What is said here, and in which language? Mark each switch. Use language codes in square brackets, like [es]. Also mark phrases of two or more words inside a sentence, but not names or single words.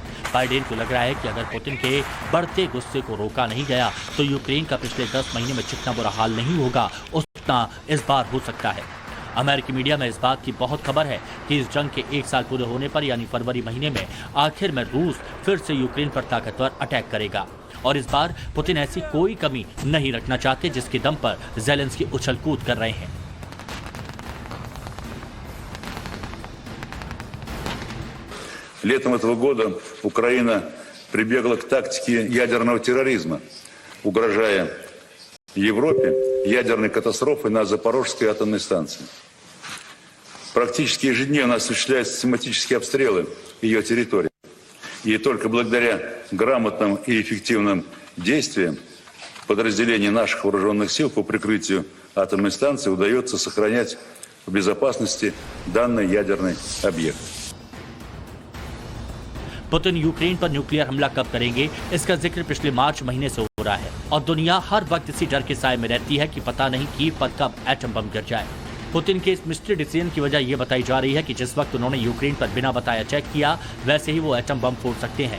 [hi] बाइडेन को लग रहा है कि अगर पुतिन के बढ़ते गुस्से को रोका नहीं गया तो यूक्रेन का पिछले 10 महीने में जितना बुरा हाल नहीं होगा उतना इस बार हो सकता है। अमेरिकी मीडिया में इस बात की बहुत खबर है कि इस जंग के 1 साल पूरे होने पर यानी फरवरी महीने में आखिर में रूस फिर से यूक्रेन पर ताकतवर अटैक करेगा और इस बार पुतिन ऐसी कोई कमी नहीं रखना चाहते जिसके दम पर ज़ेलेंस्की उछल कूद कर रहे हैं। [ru] Летом этого года Украина прибегла к тактике ядерного терроризма, угрожая Европе ядерной катастрофой на Запорожской атомной станции. Практически ежедневно осуществляются систематические обстрелы ее территории. И только благодаря грамотным и эффективным действиям подразделений наших вооруженных сил по прикрытию атомной станции удается сохранять в безопасности данный ядерный объект. [hi] पुतिन यूक्रेन पर न्यूक्लियर हमला कब करेंगे इसका जिक्र पिछले मार्च महीने से हो रहा है और दुनिया हर वक्त इसी डर के साए में रहती है कि पता नहीं कीव पर कब [en] atom bomb [hi] गिर जाए। पुतिन के इस [en] mystery decision [hi] की वजह यह बताई जा रही है कि जिस वक्त उन्होंने यूक्रेन पर बिना बताए अटैक किया वैसे ही वो [en] atom bomb [hi] फोड़ सकते हैं।